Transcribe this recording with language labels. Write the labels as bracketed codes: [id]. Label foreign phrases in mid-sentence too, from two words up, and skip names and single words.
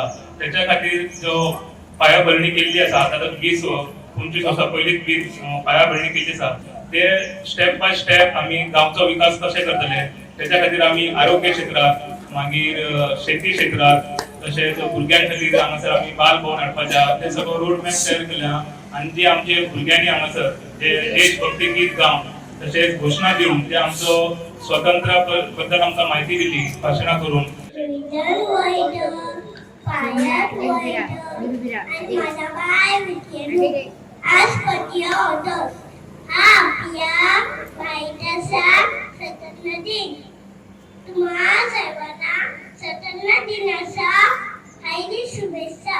[kok] त्याच्या खातीर जो पायाभरणी केल्ली आसा आता 25 वर्सां पयलींच पायाभरणी केल्ली आसा ते [en] step by step [kok] आम्ही गावचो विकास कसे करतले त्याच्या खातीर आम्ही आरोग्य क्षेत्रात मागीर शेती क्षेत्रात तसेच भुरग्यां खातीर हांगासर आम्ही बाल भवन हाडपाच्या ते सगळो [en] road map [kok] तयार केला. आणि जे आमचे भुरग्यांनी हांगासर जे देशभक्ती गीत गावन तसेच घोषणा दिवन जे आमचो स्वतंत्र बद्दल आमकां म्हायती दिली भाशणां करून. [mr] हा आपल्या भारताचा स्वतंत्र दिन. तुम्हा सर्वांना स्वतंत्र दिनाच्या हार्दिक शुभेच्छा.